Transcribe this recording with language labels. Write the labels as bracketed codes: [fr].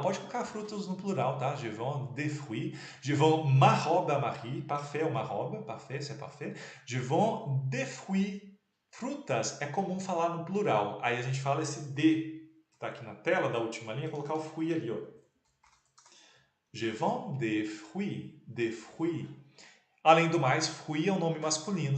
[pt] Pode colocar frutas no plural, tá? [fr] Je vends des fruits. Je vends ma robe à Marie. Parfait ou ma robe. Parfait, c'est parfait. Je vends des fruits. [pt] Frutas é comum falar no plural. Aí a gente fala esse de que está aqui na tela da última linha, colocar o fruit ali, ó. [fr] Je vends des fruits, des fruits. [pt] Além do mais, fruit é um nome masculino.